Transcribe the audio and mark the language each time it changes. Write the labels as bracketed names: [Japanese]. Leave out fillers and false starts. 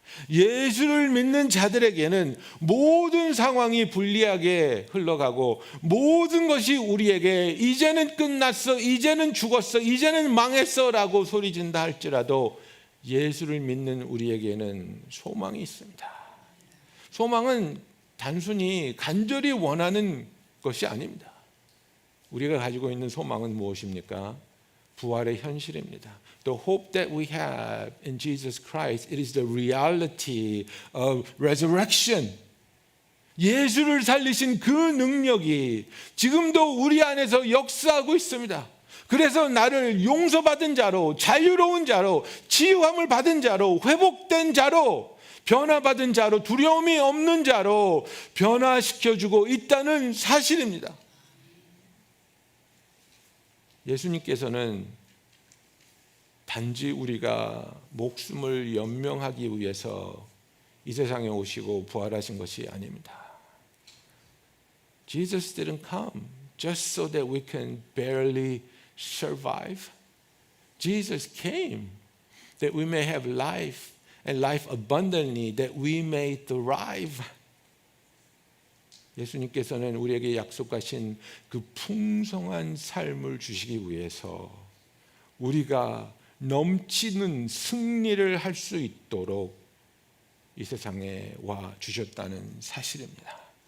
[Korean] 예수를 믿는 자들에게는 모든 상황이 불리하게 흘러가고 모든 것이 우리에게 이제는 끝났어, 이제는 죽었어, 이제는 망했어 라고 소리진다 할지라도 예수를 믿는 우리에게는 소망이 있습니다. 소망은 단순히 간절히 원하는 것이 아닙니다. 우리가 가지고 있는 소망은 무엇입니까? 부활의 현실입니다. [English] The hope that we have in Jesus Christ, it is the reality of resurrection. [Korean] 예수를 살리신 그 능력이 지금도 우리 안에서 역사하고 있습니다. 그래서 나를 용서받은 자로, 자유로운 자로, 치유함을 받은 자로, 회복된 자로, 변화받은 자로, 두려움이 없는 자로 변화시켜주고 있다는 사실입니다. 예수님께서는 단지 우리가 목숨을 연명하기 위해서 이 세상에 오시고 부활하신 것이 아닙니다. [English] Jesus didn't come just so that we can barely survive. Jesus came that we may have life and life abundantly, that we may thrive. [Korean] 예수님께서는 우리에게 약속하신 그 풍성한 삶을 주시기 위해서 우리가 넘치는 승리를 할 수 있도록 이 세상에 와 주셨다는 사실입니다.